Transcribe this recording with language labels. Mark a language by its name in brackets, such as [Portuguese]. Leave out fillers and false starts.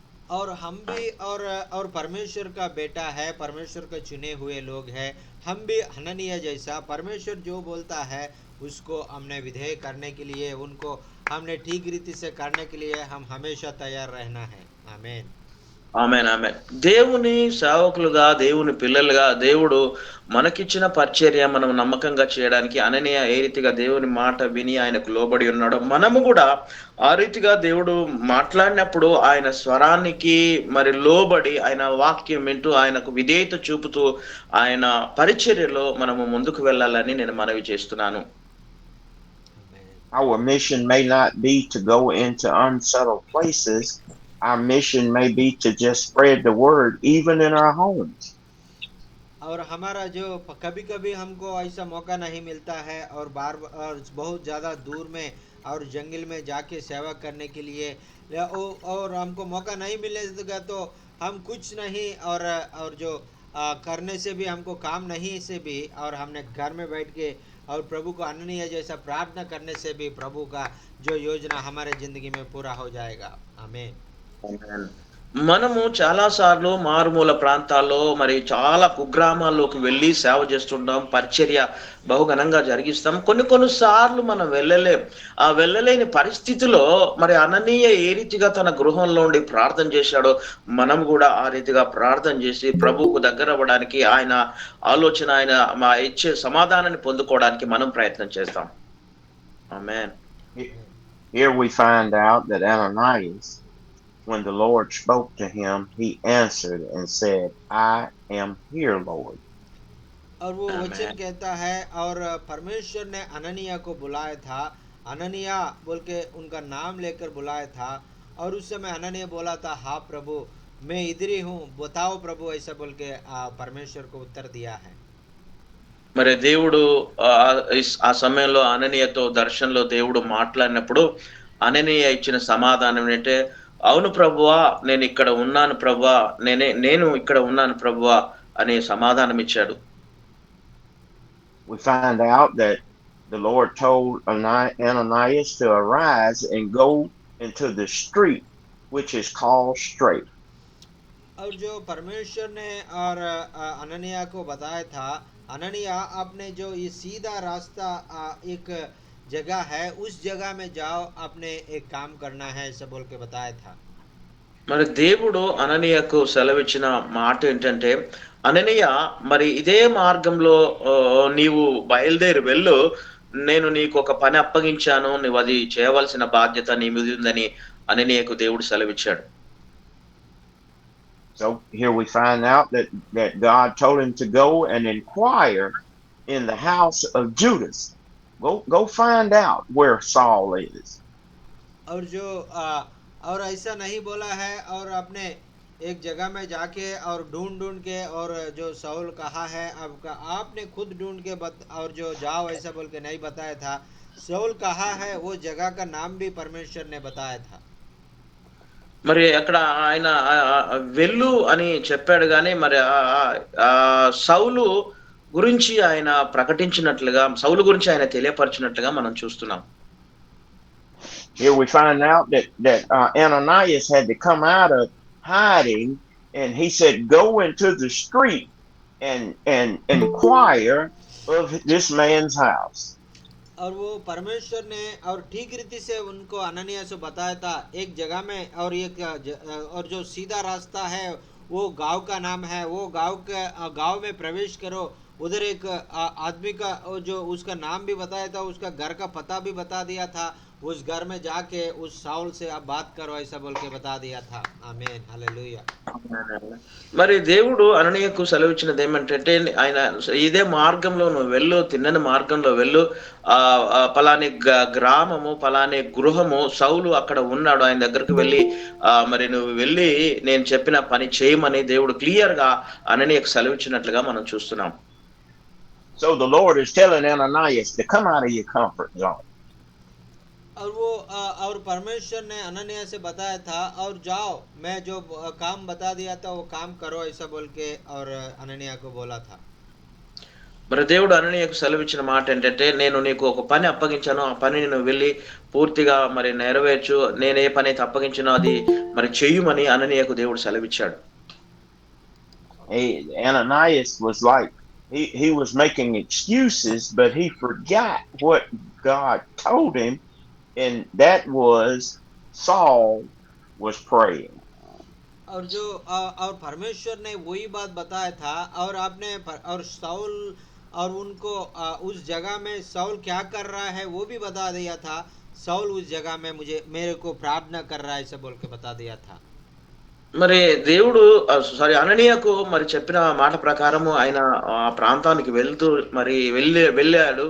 [Hindi] और हम भी और परमेश्वर का बेटा है, परमेश्वर के चुने हुए लोग हैं, हम भी हननिया जैसा परमेश्वर जो बोलता है उसको हमने विधेय करने के लिए, उनको हमने ठीक रीति से करने के लिए हम हमेशा तैयार रहना है। आमीन [Telugu] ఆమేన్ ఆమేన్. దేవుని సేవకులుగా దేవుని పిల్లలుగా దేవుడు మనకిచ్చిన పరిచర్య మనం నమ్మకంగా చేయడానికి అననీయ ఏ రీతిగా దేవుని మాట విని ఆయనకు లోబడి ఉన్నాడో మనము కూడా ఆ రీతిగా దేవుడు మాట్లాడినప్పుడు ఆయన స్వరానికి మరి లోబడి ఆయన వాక్యం వింటూ ఆయనకు విధేయత చూపుతూ ఆయన పరిచర్యలో మనము ముందుకు వెళ్ళాలని నేను మనవి చేస్తున్నాను. [English] Our mission may not be to go into unsettled places. Our mission may be to just spread the word even in our homes. [Hindi] और हमारा जो कभी कभी हमको ऐसा मौका नहीं मिलता है और और बहुत ज़्यादा दूर में और जंगल में जाके सेवा करने के लिए, और हमको मौका नहीं मिलेगा तो हम कुछ नहीं और जो करने से भी हमको काम नहीं से भी, और हमने घर में बैठ के और प्रभु को अनन्य जैसा प्रार्थना करने से भी प्रभु का जो योजना हमारे ज़िंदगी में पूरा हो जाएगा। आमीन। [Telugu] మనము చాలా సార్లు మారుమూల ప్రాంతాల్లో మరి చాలా కుగ్రామాల్లోకి వెళ్ళి సేవ చేస్తుంటాం, పరిచర్య బహుఘనంగా జరిగిస్తాం. కొన్ని సార్లు మనం ఆ వెళ్ళలేని పరిస్థితిలో మరి అననీయ ఏ రీతిగా తన గృహంలో ఉండి ప్రార్థన చేశాడో మనం కూడా ఆ రీతిగా ప్రార్థన చేసి ప్రభువుకు దగ్గర అవ్వడానికి ఆయన ఆలోచన ఆయన మా ఇచ్చే సమాధానాన్ని పొందుకోవడానికి మనం ప్రయత్నం చేస్తాం. ఆమేన్. [English] Here we find out that Ananias, when the Lord spoke to him, he answered and said, I am here, Lord. [Hindi] और वो वचन कहता है और परमेश्वर ने अननिया को बुलाया था, अननिया बोल के उनका नाम लेकर बुलाया था, और उस समय अननिया बोला था हाँ प्रभु मैं इधर ही हूँ, बताओ प्रभु, ऐसा बोल के परमेश्वर को उत्तर दिया है। [Telugu] మరి దేవుడు ఆ సమయంలో అననీయతో దర్శనంలో దేవుడు మాట్లాడినప్పుడు అననీయ ఇచ్చిన సమాధానం ఏంటంటే అవును ప్రభువా నేను ఇక్కడ ఉన్నాను ప్రభువా, నేను ఇక్కడ ఉన్నాను ప్రభువా అనే సమాధానం ఇచ్చాడు. [English] We find out that the Lord told Ananias to arise and go into the street which is called Straight. [Hindi] और जो परमेश्वर ने और अननिया को बताया था, अननिया आपने जो ये सीधा रास्ता एक जगह है उस जगह में जाओ, आपने एक काम करना है, ऐसा बोल के बताया था। [Telugu] మరి దేవుడు అననీయకు సెలవిచ్చిన మాట ఏంటంటే అననీయ మరి ఇదే మార్గంలో నీవు బయలుదేరి వెళ్ళు, నేను నీకు ఒక పని అప్పగించాను, నువ్వు అది చేయవలసిన బాధ్యత నీ మీద ఉందని అననీయకు దేవుడు సెలవిచ్చాడు. [English] So here we find out that God told him to go and inquire in the house of Judas. Go find out where Saul is. [Hindi] और जो और ऐसा नहीं बोला है और आपने एक जगह में जाके और ढूंढ ढूंढ के, और जो शाऊल कहा है आपका, आपने खुद ढूंढ के और जो जाओ ऐसा बोल के नहीं बताया था। शाऊल कहा है वो जगह का नाम भी परमेश्वर ने बताया था। [Telugu] మరి అక్కడ ఆయన వెళ్ళు అని చెప్పాడు గానీ, మరి సౌలు గురించి ఆయన ప్రకటించినట్లుగా, సౌలు గురించి ఆయన తెలియపరిచినట్లుగా మనం చూస్తున్నాం. [English] Here we find out that Ananias had to come out of hiding, and he said, "Go into the street and inquire of this man's house." [Hindi] और वो परमेश्वर ने और ठीक रीति से उनको अननिया से बताया था एक जगह में, और और जो सीधा रास्ता है वो गांव का नाम है, वो गांव में प्रवेश करो। उधर एक आदमी का जो उसका नाम भी बताया था, उसका घर का पता भी बता दिया था। उस घर में जाके उस शाऊल से आप बात करो ऐसा बोल के बता दिया था। आमीन, हालेलुया। [Telugu] మరి దేవుడు అననీయకు సెలవిచ్చినది ఏమంటే, ఆయన ఇదే మార్గంలో నువ్వు వెళ్ళు, తిన్నని మార్గంలో వెళ్ళు, పలాని గ్రామము, పలాని గృహము, సౌలు అక్కడ ఉన్నాడు, ఆయన దగ్గరికి వెళ్ళి మరి నువ్వు వెళ్ళి నేను చెప్పిన పని చేయమని దేవుడు క్లియర్ గా అననీయకు సెలవిచ్చినట్లుగా మనం చూస్తున్నాం. [English] So the Lord is telling Ananias to come out of your comfort zone. [Hindi] और वो और परमेश्वर ने अनन्या से बताया था, और जाओ मैं जो काम बता दिया था वो काम करो ऐसा बोल के, और अनन्या को बोला था। [Telugu] మరి దేవుడు అననీయకు సెలవిచ్చిన మాట ఏంటంటే, నేను నీకు ఒక పని అప్పగించాను, ఆ పనిని నువ్వు వెళ్ళి పూర్తిగా మరి నెరవేర్చు, నేను ఏ పని అయితే అప్పగించానో అది మరి చెయ్యమని అననీయకు దేవుడు సెలవిచ్చాడు. [English] Ananias was like, he was making excuses, but he forgot what God told him, and that was Saul was praying. [Hindi] और जो और परमेश्वर ने वही बात बताया था, और आपने और शाऊल और उनको उस जगह में शाऊल क्या कर रहा है वो भी बता दिया था। शाऊल उस जगह में मेरे को प्रार्थना कर रहा है ऐसा बोल के बता दिया था। [Telugu] మరి దేవుడు అననీయకు మరి చెప్పిన మాట ప్రకారము ఆయన ఆ ప్రాంతానికి వెళ్తూ మరి వెళ్ళాడు.